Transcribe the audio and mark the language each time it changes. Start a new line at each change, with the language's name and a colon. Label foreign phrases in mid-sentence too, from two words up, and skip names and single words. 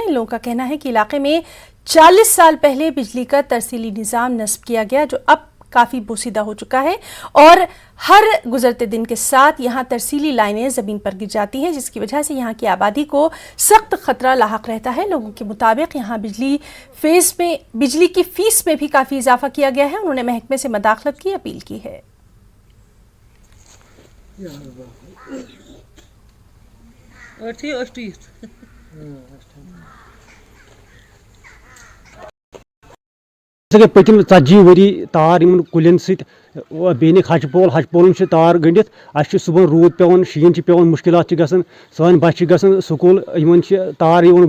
Urdu: ان لوگوں کا کہنا ہے کہ علاقے میں 40 سال پہلے بجلی کا ترسیلی نظام نصب کیا گیا جو اب کافی بوسیدہ ہو چکا ہے اور ہر گزرتے دن کے ساتھ یہاں ترسیلی لائنیں زمین پر گر جاتی ہیں، جس کی وجہ سے یہاں کی آبادی کو سخت خطرہ لاحق رہتا ہے۔ لوگوں کے مطابق یہاں بجلی کی فیس میں بھی کافی اضافہ کیا گیا ہے۔ انہوں نے محکمے سے مداخلت کی اپیل کی ہے۔
Kashmiri: پتم 40 وری تار کلین ست بیٚیہِ ہچ پولن تار گٔنڈِتھ اَسہِ چھُ صبحن روٗد پیٚوان شیٖن چھُ پیٚوان مُشکِلات چھِ گژھان سٲنۍ بچہِ چھِ گژھان سکوٗل یِمن چھِ تار یِوان